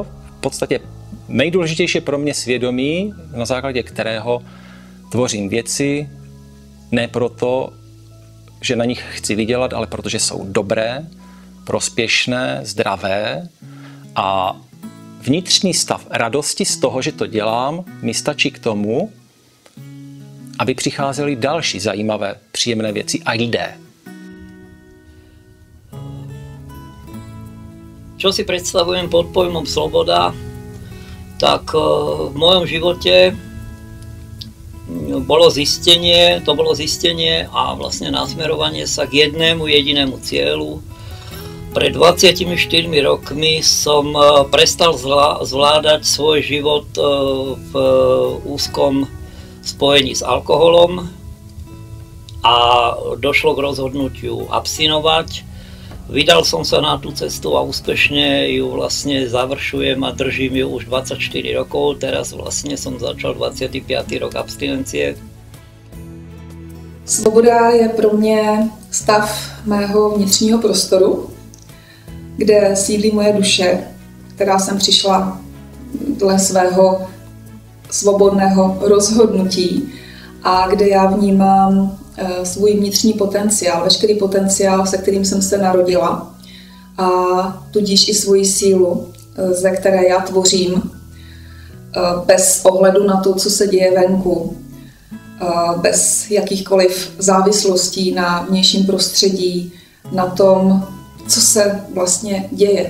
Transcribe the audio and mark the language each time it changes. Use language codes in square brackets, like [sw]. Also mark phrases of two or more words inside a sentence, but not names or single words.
[cs] V podstatě nejdůležitější je pro mě svědomí, na základě kterého tvořím věci, ne proto, že na nich chci vydělat, ale protože jsou dobré, prospěšné, zdravé a vnitřní stav radosti z toho, že to dělám, mi stačí k tomu, aby přicházely další zajímavé, příjemné věci a lidé. [sk] Čo si predstavujem pod pojmom sloboda, tak v mojom živote to bolo zistenie a vlastne nasmerovanie sa k jednému jedinému cieľu. Pred 24 rokmi som prestal zvládať svoj život v úzkom spojení s alkoholom a došlo k rozhodnutiu abstinovať. Vydal som sa na tú cestu a úspešne ju vlastne završujem a držím ju už 24 rokov. Teraz vlastne som začal 25. rok abstinencie. [cs] Svoboda je pro mě stav mého vnitřního prostoru, kde sídlí moje duše, která sem přišla dle svého svobodného rozhodnutí a kde já vnímám svůj vnitřní potenciál, veškerý potenciál, se kterým jsem se narodila a tudíž i svoji sílu, ze které já tvořím, bez ohledu na to, co se děje venku, bez jakýchkoliv závislostí na vnějším prostředí, na tom, co se vlastně děje.